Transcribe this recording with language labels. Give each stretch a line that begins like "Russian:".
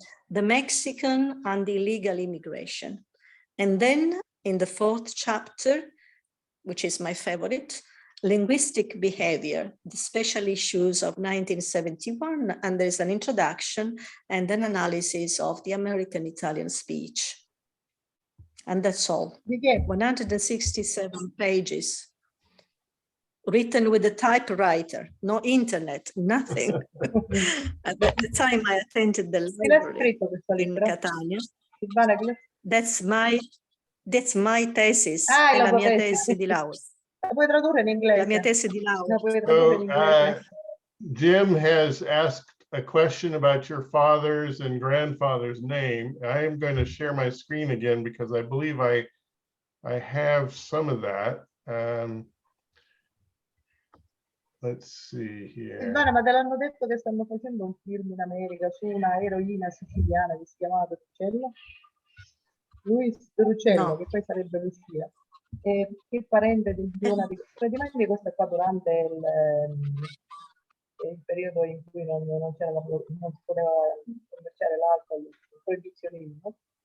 English: The Mexican and illegal immigration. And then in the 4th chapter, which is my favorite, linguistic behavior, the special issues of 1971, and there's an introduction and an analysis of the American Italian speech. And that's all. 167 pages. Written with a typewriter, no internet, nothing. At the time I attended the library in Catania. That's my thesis,
Italian: è la mia tesi di laurea. La puoi tradurre in inglese? La mia tesi di laurea.
English: So, Jim has asked a question about your father's and grandfather's name. I am going to share my screen again because I believe I have some of that. Let's see here.
Italian: Silvana, ma te l'hanno detto che stanno facendo un film in America su una eroina siciliana che si chiamava Peruccello? Luis Peruccello, No. che poi sarebbe Lucia, che è parente di una di... Praticamente questo è qua durante il periodo in cui non si poteva commerciare l'alcol, il proibizionismo.